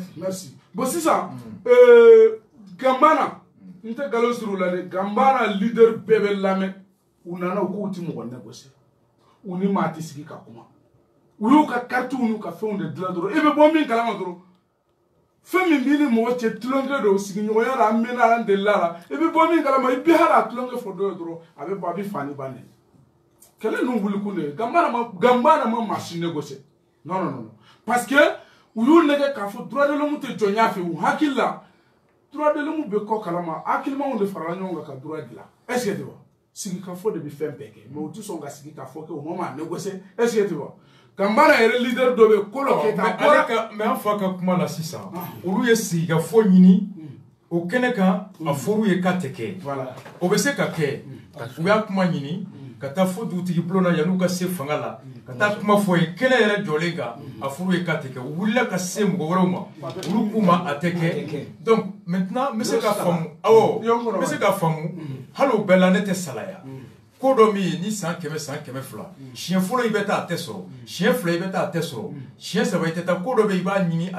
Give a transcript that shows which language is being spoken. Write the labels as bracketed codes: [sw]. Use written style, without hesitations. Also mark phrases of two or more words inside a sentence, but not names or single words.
[bm] merci bon sisan Gambana n tɛ nkalon siri u la dɛ Gambana leader bɛɛ bɛ lamɛn u nana u k'u ti mɔgɔ négocier u ni maa tɛ sigi ka kuma u y'u ka carte n'u ka fɛnw de dilan dɔrɔn i bɛ bɔ min kalama dɔrɔn fɛn min b'i ni mɔgɔ cɛ tulonkɛ don sigiɲɔgɔnya la an mɛnna an delila la i bɛ bɔ min kalama i bɛ hali a tulonkɛ fɔ dɔ ye dɔrɔn a bɛ bɔ a bɛ fani ban de kɛlɛ ninnu wuli kun de ye Gambana ma maa si [fr] négocier non non non parce que [bm] u y'u nɛgɛ k'a fɔ [fr] droit de l'homme [bm] tɛ jɔnya fɛ u hakili la [fr] droit de l'homme [bm] bɛ kɔ kalama hakilimaw de farala ɲɔgɔn kan ka droit dilan [fr] est ce que tu vois [bm] sigikafɔ de bɛ fɛn bɛɛ kɛ mais u tɛ sɔn ka sigi k'a fɔ kɛ u ma maa [fr] négocier est ce que tu vois [bm] Gambana yɛrɛ leader dɔ bɛ Kolo Keyita mais an fa ka kuma la sisan olu ye sigikafɔ ɲini o kɛnɛ kan a fɔr'u ye k'a tɛ kɛ o bɛ se ka kɛ u y'a kuma ɲini ka taa fo dugutigi bulon na yan'u ka se fanga la ka taa kuma fɔ ye kɛnɛ yɛrɛ jɔlen kan a fɔr'u ye k'a tɛ kɛ u wulila ka se mɔgɔ wɛrɛw ma olu k'u ma a tɛ kɛ [fr] donc maintenant [bm] n bɛ se ka faamu awɔ n bɛ se ka faamu hali o bɛɛ la ne tɛ salaya ko dɔ min ye ni san 100 san 200 siɲɛ fɔlɔ i bɛ taa a tɛ sɔrɔ siɲɛ 2 i bɛ taa a tɛ sɔrɔ siɲɛ 3 i tɛ taa ko dɔ bɛ i b'a ɲini a